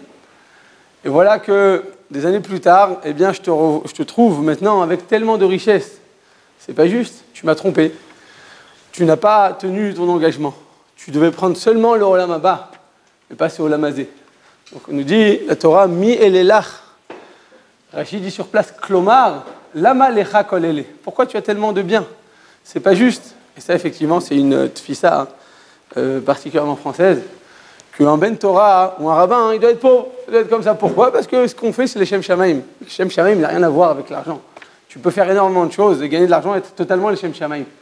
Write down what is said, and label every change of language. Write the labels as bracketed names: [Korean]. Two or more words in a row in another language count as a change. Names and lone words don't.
[French] Et voilà que des années plus tard, eh bien, je te trouve maintenant avec tellement de richesses. C'est pas juste, tu m'as trompé. Tu n'as pas tenu ton engagement. Tu devais prendre seulement le [Hebrew] עולם הבא, [French] mais pas ce [Hebrew] עולם הזה. [French] Donc on nous dit, la Torah, [Hebrew] מי אלה לך. [French] Rachid dit sur place, [Hebrew] כלומר למה לך כל אלה. [French] Pourquoi tu as tellement de biens? C'est pas juste. Et ça, effectivement, c'est une tfissa particulièrement française, qu'un [Hebrew] בן תורה [French] ou un rabbin, il doit être pauvre. Il doit être comme ça. Pourquoi? Parce que ce qu'on fait, c'est les [Hebrew] שם שמים. [French] Les [Hebrew] שם שמים, [French] il n'a rien à voir avec l'argent. Tu peux faire énormément de choses et gagner de l'argent et être totalement les [Hebrew] שם שמים.